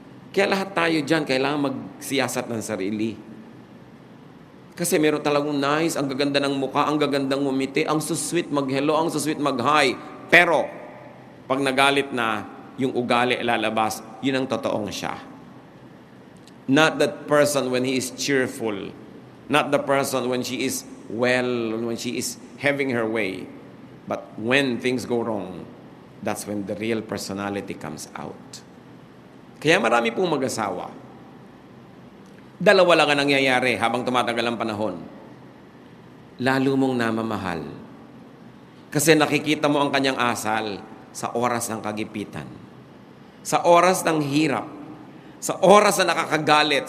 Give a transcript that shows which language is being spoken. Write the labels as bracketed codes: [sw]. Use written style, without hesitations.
[tl] Kaya lahat tayo dyan, kailangan magsiyasat ng sarili. Kasi meron talagang nice, ang gaganda ng mukha, ang gagandang umiti, ang susweet mag-hello, ang susweet mag-hi. Pero, pag nagalit na, yung ugali lalabas, yun ang totoong siya. [en] Not that person when he is cheerful. Not the person when she is well, when she is having her way. But when things go wrong, that's when the real personality comes out. [tl] Kaya marami pong mag-asawa. Dalawa lang ang nangyayari habang tumatagal ang panahon. Lalo mong namamahal. Kasi nakikita mo ang kanyang asal sa oras ng kagipitan. Sa oras ng hirap. Sa oras na nakakagalit.